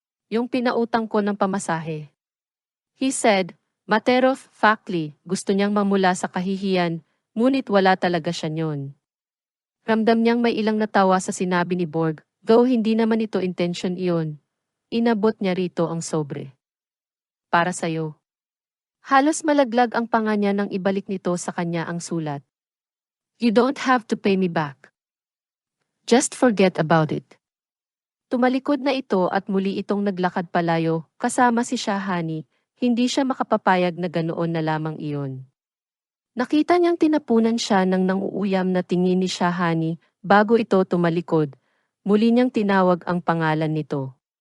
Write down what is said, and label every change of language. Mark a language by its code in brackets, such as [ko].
[tl] Yung pinautang ko ng pamasahe. [en] He said, matter of factly, [tl] gusto niyang mamula sa kahihiyan, ngunit wala talaga siya nyon. Ramdam niyang may ilang natawa sa sinabi ni Borg, though hindi naman ito intention iyon. Inabot niya rito ang sobre. Para sa'yo. Halos malaglag ang panga niya nang ibalik nito sa kanya ang sulat. [en] You don't have to pay me back. Just forget about it. [tl] Tumalikod na ito at muli itong naglakad palayo, kasama si Shahani, hindi siya makapapayag na ganoon na lamang iyon. Nakita niyang tinapunan siya ng nanguuyam na tingin ni Shahani bago ito tumalikod, muli niyang tinawag ang pangalan nito.